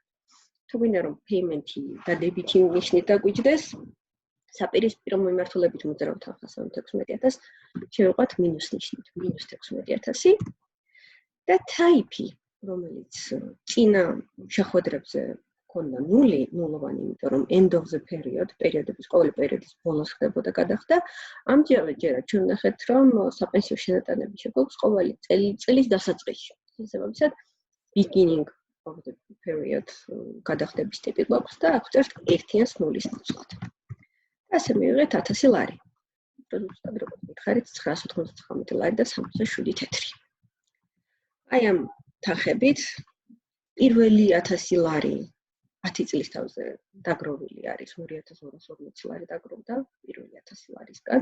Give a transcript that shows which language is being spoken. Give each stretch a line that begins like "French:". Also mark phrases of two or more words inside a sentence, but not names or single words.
Georgian: თუ გვინდა რომ payment-ი და debit-ი უნიშნით და გვიჯდეს, საპირისპირო მიმართულებით მოძრავ თანხას ამ 16000 შევიყვათ მინუს ნიშნით, -16000 და type-ი, რომელიც წინა შეხვედრებზე ქონდა ნულოვანი, იმიტომ რომ
English: end of the period,
Georgian: პერიოდების ყოველი პერიოდის ბოლოს ხდებოდა გადახდა. ამჯერად ჩვენ ვნახეთ, რომ საპენსიო შენატანები შეგვაქვს ყოველი წლის დასაწყისში. შესაბამისად,
English: beginning of the period
Georgian: გადახდების ტიპი გვაქვს და აქ ვწერთ ერთიანს ნულის ნაცვლად. ასე მივიღეთ 1000 ლარი. ზუსტად როგორც მითხარით 999 ლარი და 67 თეთრი. აი ამ თანხებით პირველი 1000 ლარი 10 წლის თავზე დაგროვილი არის 2240 ლარი დაგროვდა პირველი 1000 ლარისგან.